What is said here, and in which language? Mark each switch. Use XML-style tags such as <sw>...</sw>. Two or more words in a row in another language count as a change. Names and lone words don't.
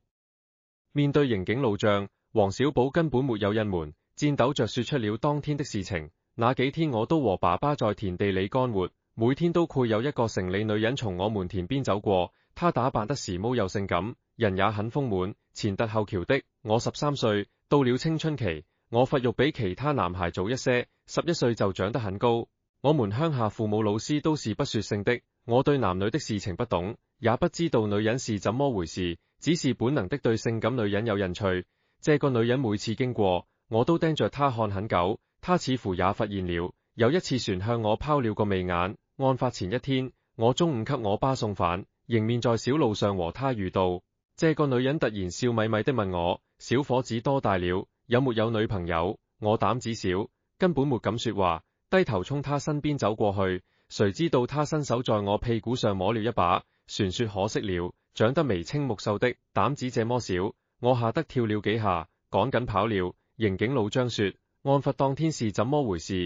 <zh>面對刑警老將，黃小寶根本沒有隱瞞，顫抖着說出了當天的事情。那幾天我都和爸爸在田地裏幹活，每天都會有一個城裏女人從我們田邊走過，她打扮得時髦又性感，人也很豐滿，前凸後翹的。我13歲，到了青春期。我發育比其他男孩早一些，11歲就長得很高。我們鄉下父母老師都是不說性的，我對男女的事情不懂，也不知道女人是怎麼回事，只是本能的對性感女人有興趣。這個女人每次經過，我都盯着她看很久，她似乎也發現了。有一次船向我拋了個媚眼，案發前一天，我中午給我爸送飯，迎面在小路上和她遇到。這個女人突然笑眯眯的問我：小伙子多大了？有沒有女朋友？我膽子小，根本沒敢說話，低頭衝他身邊走過去，誰知道他伸手在我屁股上摸了一把，船說可惜了，長得眉清目秀的，膽子這麼小，我嚇得跳了幾下，趕緊跑了。刑警老將說，案發當天是怎麼回事？</zh>